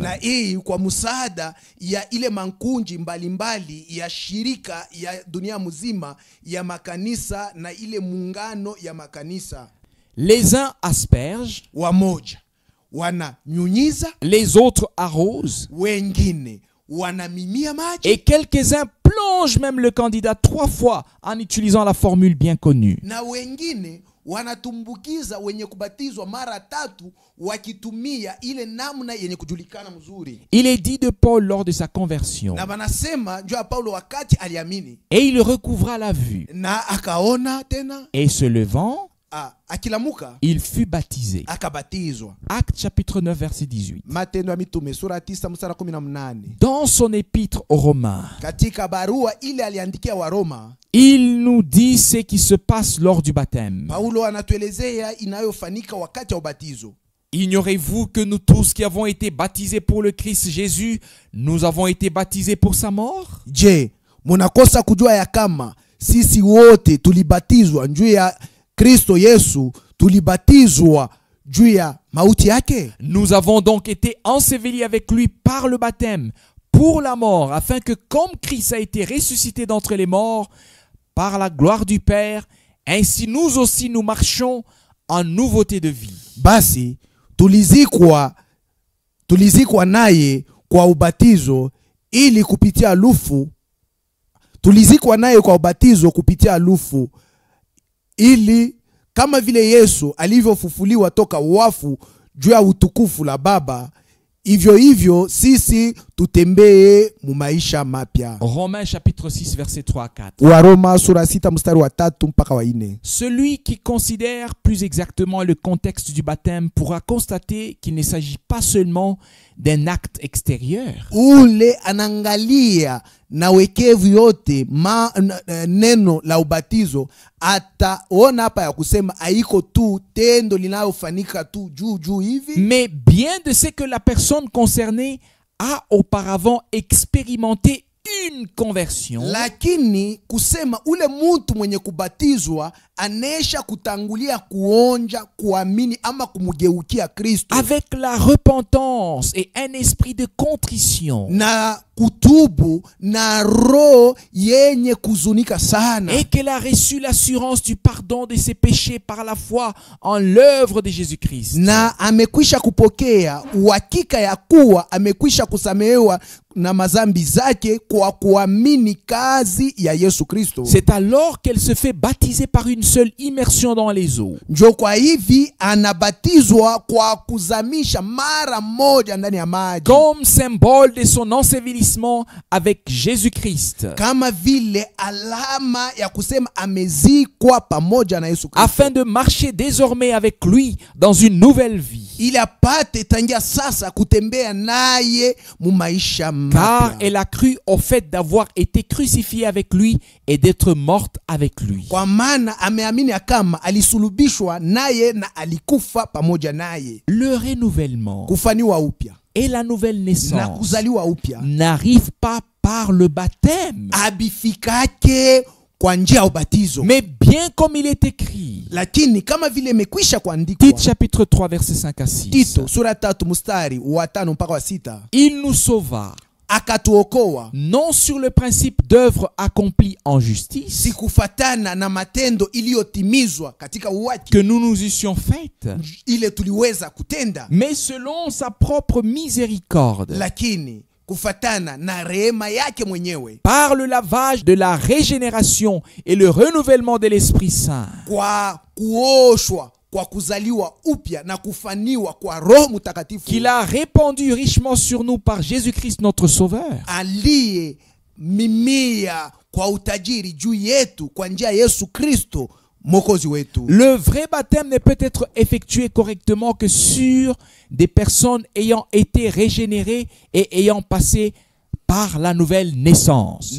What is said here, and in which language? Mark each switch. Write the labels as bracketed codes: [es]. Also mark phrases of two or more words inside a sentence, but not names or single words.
[sw] Na hii kwa msaada ya ile mankunji mbalimbali ya shirika ya dunia mzima ya makanisa na ile muungano ya makanisa. [fr] Les uns aspergent, [sw] wamoja wananyunyiza, [fr] les autres arrosent, [sw] wengine wanamimia maji, [fr] et quelques-uns plongent même le candidat 3 fois en utilisant la formule bien connue. [sw] Na wengine wanatumbukiza wenye kubatizwa mara 3 wakitumia ile namna yenye kujulikana mzuri. [fr] Il est dit de Paul lors de sa conversion. [sw] Na wanasema njoo Paulo wakati aliamini. [fr] Et il recouvra la vue. [sw] Na akaona tena. [fr] Et se levant, [sw] akilamuka, [fr] il fut baptisé. [sw] Akabatizwa. [fr] Acte chapitre 9 verset 18. [sw] Matendo ya Mitume sura 9 mstari 18. [fr] Dans son épître aux Romains, [sw] katika barua ile aliandikia wa Roma, [fr] il nous dit ce qui se passe lors du baptême. [sw] Paulo anatuelezea inayofanyika wakati wa ubatizo. [fr] Ignorez-vous que nous tous qui avons été baptisés pour le Christ Jésus, nous avons été baptisés pour sa mort? [sw] Je, munakosa kujua ya kama sisi wote tulibatizwa juu ya Kristo Yesu, tulibatizwa juu ya mauti yake? [fr] Nous avons donc été ensevelis avec lui par le baptême pour la mort, afin que comme Christ a été ressuscité d'entre les morts par la gloire du Père, ainsi nous aussi nous marchons en nouveauté de vie. [sw] Basi tulizikwa naye kwa ubatizo ili kupitia lufu, tulizikwa naye kwa ubatizo kupitia lufu, ili kama vile Yesu alivyofufuliwa toka wafu juu ya utukufu la Baba, hivyo hivyo sisi tutembee mu maisha mapya. [fr] Romains chapitre 6 verset 3 à 4. [sw] Waroma sura 6 mstari wa 3 mpaka wa 4. [fr] Celui qui considère plus exactement le contexte du baptême pourra constater qu'il ne s'agit pas seulement d'un acte extérieur. [sw] ule anaangalia na wekevu yote neno la ubatizo, ataona hapa ya kusema haiko tu tendo linalofanyika tu juu hivi, [fr] Mais bien de ce que la personne concernée a auparavant expérimenté une conversion, [sw] lakini kusema ule mtu mwenye kubatizwa anesha kutangulia kuonja kuamini ama kumugeukia Kristo [fr] avec la repentance et un esprit de contrition, [sw] na kutubu na roho yenye kuzunika sana, [fr] et qu'elle a reçu l'assurance du pardon de ses péchés par la foi en l'œuvre de Jésus-Christ, [sw] na amekwisha kupokea uhakika ya kuwa amekwisha kusamehewa na mazambi zake kwa kuamini kazi ya Yesu Kristo. [fr] c'est alors qu'elle se fait baptiser par une seule immersion dans les eaux, [sw] Njo kwa hivi anabatizwa kwa kuzamisha mara moja ndani ya maji, [fr] comme symbole de son ensevelissement avec Jésus-Christ, [sw] kama vile alama ya kusema amezikwa pamoja na Yesu Kristo, [fr] afin de marcher désormais avec lui dans une nouvelle vie. [sw] ili apate tangia sasa kutembea naye mu maisha [fr] Car [sw] mapya, [fr] elle a cru au fait d'avoir été crucifiée avec lui et d'être morte avec lui. [sw] kwa maana ameamini kama alisulubishwa naye na alikufa pamoja naye. [fr] Le renouvellement [sw] Kufaniwa upya [fr] et la nouvelle [sw] na [fr] naissance [sw] kuzaliwa upya [fr] n'arrivent pas par le baptême, [sw] abifikake kwa njia ya ubatizo, [fr] mais bien comme il est écrit. [sw] lakini kama vile imekwisha kuandikwa. [fr] Tite chapitre 3 verset 5 à 6. [sw] Tito sura 3 mstari wa 5 mpaka wa 6. [fr] Il nous sauva, [sw] Akatuokoa [fr] non sur le principe d'œuvre accomplie en justice, [sw] si kufatana na matendo iliyotimizwa katika uwaki [fr] que nous nous eussions faites, [sw] ile tuliweza kutenda, [fr] mais selon sa propre miséricorde, [sw] lakini kufatana na rehema yake mwenyewe, [fr] par le lavage de la régénération et le renouvellement de l'Esprit Saint, [sw] kwa kuoshwa, kwa kuzaliwa upya na kufaniwa kwa Roho Mtakatifu, [fr] qu'il a répandu richement sur nous par Jésus-Christ notre Sauveur, [sw] aliye mimia kwa utajiri juu yetu kwa njia ya Yesu Kristo Mwokozi wetu. [fr] Le vrai baptême ne peut être effectué correctement que sur des personnes ayant été régénérées et ayant passé par la nouvelle naissance.